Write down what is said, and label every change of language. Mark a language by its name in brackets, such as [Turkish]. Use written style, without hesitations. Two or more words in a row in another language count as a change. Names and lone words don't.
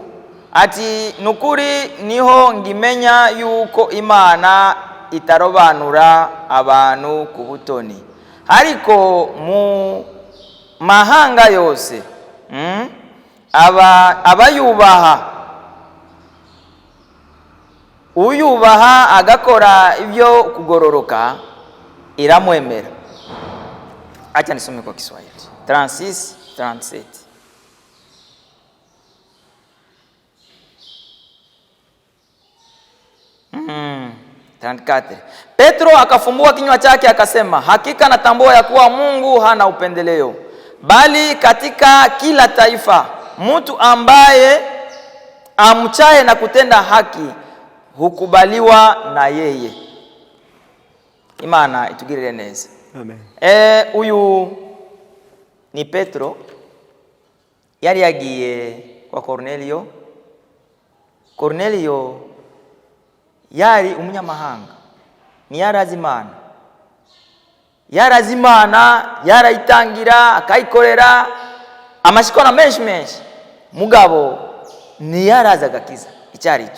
[Rundi] ati nukuri niho ngimenya yuko Imana itarobanura abantu ku butoni ariko mu mahanga yose abayubaha uyubaha agakora ibyo kugororoka iramwemera. [Swahili] Acha nisome kwa Kiswahili 36:37 34. Petro akafumbua kinywa chake akasema, hakika natambua ya kuwa Mungu hana upendeleo, bali katika kila taifa mtu ambaye amchaye na kutenda haki hukubaliwa na yeye. [Rundi] Imana itugirire neza. Amen. Uyu ni Petro yari yagiye kwa Cornelio. Cornelio yari umunyamahanga, ni yarazimana yarayitangira akayikorera amashikona menshi mugabo ni yaraza gakiza icyari cyo.